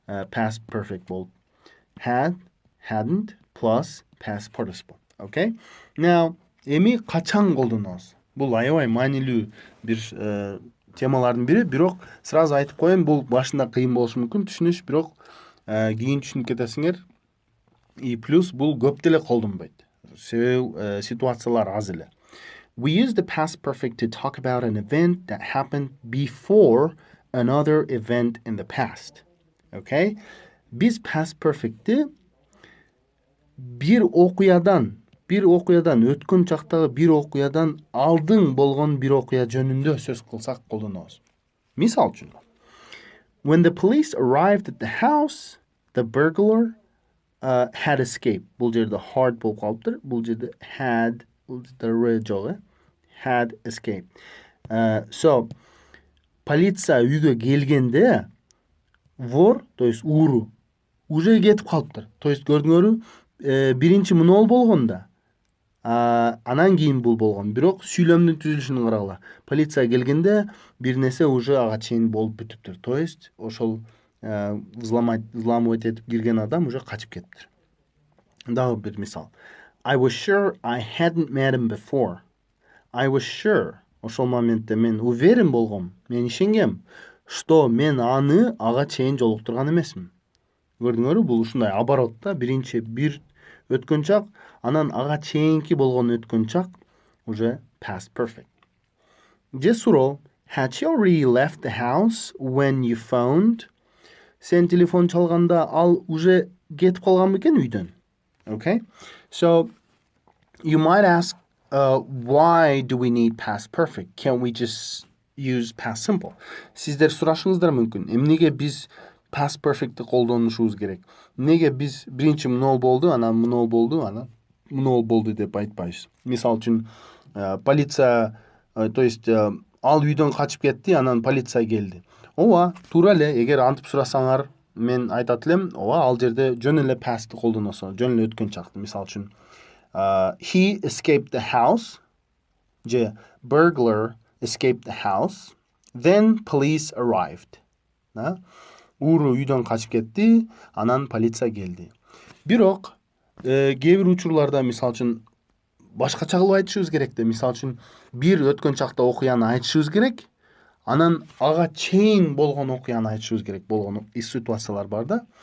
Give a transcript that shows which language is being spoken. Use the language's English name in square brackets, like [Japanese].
[Kyrgyz] Past perfect болуп. Had, hadn't plus past participle. [English] Okay? [Kyrgyz] Now, эми качан колдонобуз? Бул аябай маанилүү бир темалардын бири, бирок сразу айтып коеюн, бул башында кыйын болушу мүмкүн түшүнүш, бирок кийин түшүнүп кетесиңер. И плюс бул көп деле колдонбойт. Себеби ситуациялар аз эле. [English] We use the past perfect to talk about an event that happened before another event in the past. Okay? [Kyrgyz] Биз past perfect'ти бир окуядан өткөн чактагы бир окуядан алдың болгон бир окуя жөнүндө сөз кылсак колдонобуз. Мисал үчүн, [English] when the police arrived at the house, the burglar had escaped. [Kyrgyz] Бул жерде hard болуп калыптыр. Бул жерде had, бул жерде жок, had escaped. So, полиция үйгө келгенде [Russian] вор, то есть [Kyrgyz] ууру, уже кетип калыптыр. [Russian] То есть [Kyrgyz] көрдүңөрбү, биринчи мунол болгонда анан кийин бул болгон. Бирок сүйлөмдүн түзүлүшүн карагыла. Полиция келгенде бир нерсе уже ага чейин болуп бүтүптүр. [Russian] То есть [Kyrgyz] ошол [Russian] взламывать [Kyrgyz] этип кирген адам уже качып кетиптир. Дагы бир мисал. [English] I was sure I hadn't met him before. [Kyrgyz] I was sure. Ошол моментте мен уверен болгом, мен ишенгем, [Russian] что [Kyrgyz] мен аны ага чейин жолуктурган эмесмин. Көрдүңөрбү, бул ушундай оборот да, биринчи бир өткөн чак, анан ага чейинки болгон өткөн чак уже past perfect. Же суроо, [English] had she already left the house when you phoned? [Kyrgyz] Сен телефон чалганда ал уже кетип калган бекен үйдөн? [English] Okay? So, you might ask, why do we need past perfect? Can't we just use past simple? [Kyrgyz] Сиздер сурашыңыздар мүмкүн. Эмнеге биз past perfect'ти колдонушубуз керек? Неге биз биринчи мунол болду, анан мунол болду, анан мунол болду деп айтпайбыз? Мисал үчүн, полиция, то есть ал үйдөн качып кетти, анан полиция келди. Ооба, туура эле, эгер антип сурасаңар, мен айтат элем, ооба, ал жерде жөн эле past'ти колдоносо, жөн эле өткөн чакты. Мисал үчүн, [English] he escaped the house, же burglar escaped the house, then police arrived. [Kyrgyz] Ууру үйдөн качып кетти, анан полиция келди. Бирок, кээ бир учурларда, мисал үчүн, башкача кылып айтышыбыз керек да. Мисал үчүн, бир өткөн чакта окуяны айтышыбыз керек, анан ага чейин болгон окуяны айтышыбыз керек болгон ситуациялар бар да.